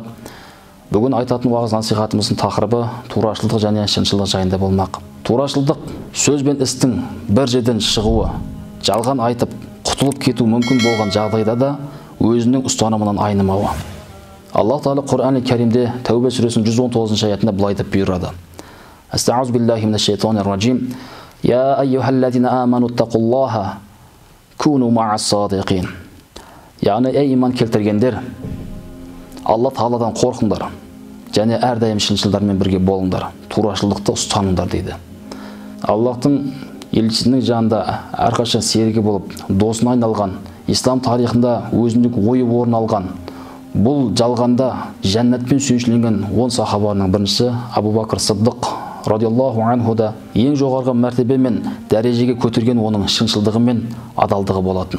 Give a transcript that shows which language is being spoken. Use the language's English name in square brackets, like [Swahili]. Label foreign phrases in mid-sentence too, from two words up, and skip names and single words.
[Kazakh] Бүгін айтатын уағыз насихатымыздың тақырыбы турашылдық және шыншылдық жайында болмақ. Турашылдық сөз бен істің бір жерден шығуы, жалған айтып құтылып кету мүмкін болған жағдайда да өзінің ұстанымынан айнымауы. Аллах Тағала Құран-ы Кәримде Тәубе сүресінің 119 аятында былай деп бұйырады. [Arabic] أستعيذ بالله من الشيطان الرجيم. يا أيها الذين آمنوا اتقوا الله وكونوا مع الصادقين. [Kazakh] Яғни, ей иман келтіргендер, Алла Тағаладан қорқыңдар және әрдайым шыншылдармен бірге болыңдар, турашылдықты ұстаныңдар дейді. Аллахтың елшісінің жанында әрқашан серігі болып, досына айналған, ислам тарихында өзіндік ойы орын алған, бұл жалғанда жәннатпен сүйіншіленген 10 сахабаның біріншісі Абу Бакр Сиддиқ [Arabic] رضي الله عنه [Kazakh] да ең жоғарғы мәртебе мен дәрежеге көтерген оның шыншылдығы мен адалдығы болатын.